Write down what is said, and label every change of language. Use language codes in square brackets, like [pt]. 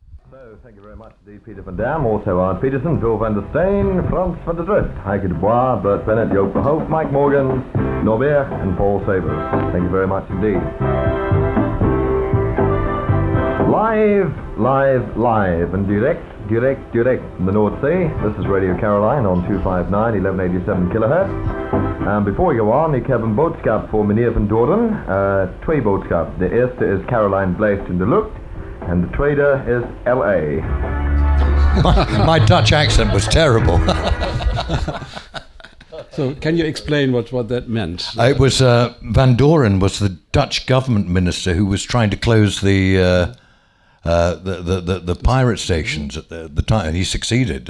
[en] So, thank you very much indeed, Peter van Dam, also Arne Peterson, Phil van der Steen, Frans van der Drift, Heike de Bois, Bert Bennett, Joop Verhoef, Mike Morgan, Norbert and Paul Sabers. Thank you very much indeed. Live and direct from the North Sea. This is Radio Caroline on 259, 1187 kilohertz. And before we go on, [nl] ik heb een boodschap voor meneer Van Doren. 2 boodschappen. De eerste is Caroline blijft in de lucht. [en] And the [nl] tweede [en] is LA. My Dutch accent was terrible. So can you explain what that meant? It was Van Doren was the Dutch government minister who was trying to close the pirate stations at the time, and he succeeded.